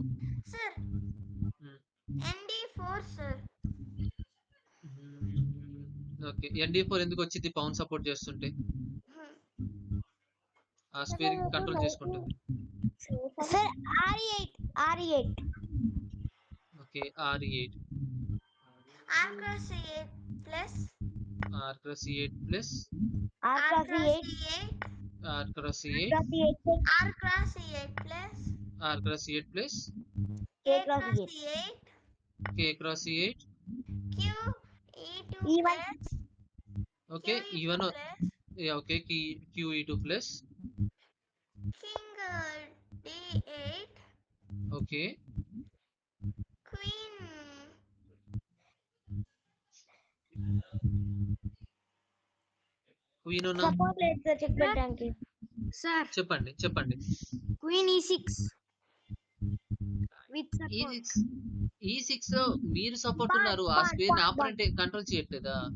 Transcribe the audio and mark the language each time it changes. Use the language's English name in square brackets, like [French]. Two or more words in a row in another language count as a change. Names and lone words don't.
[Telugu] సార్ ND4 సార్. ఓకే ND4 ఎందుకు వచ్చింది? [English] pawn support [Telugu] చేస్తుంటే ఆ [English] square control [Telugu] చేసుకుంటుంది. సార్ R8 ఓకే R8 [English] R cross E8 plus R cross E8 plus R cross E8 R cross E8 R cross E8 plus R cross E8 plus K cross E8 K cross E8 Q E2 E1 plus ఓకే E1 ఓకే Q E2 plus King D8 ఓకే Queen [Telugu] క్వీన్ ఉన్న సపోర్ట్ లేదు సార్ చెక్ పెట్టడానికి. సార్ చెప్పండి చెప్పండి. [English] Queen E6 with support. [Telugu] E6 లో మీరు సపోర్ట్ ఉన్నారు, ఆ స్క్వేర్ ని [English] opponent control [Telugu] చేయట్లేదా?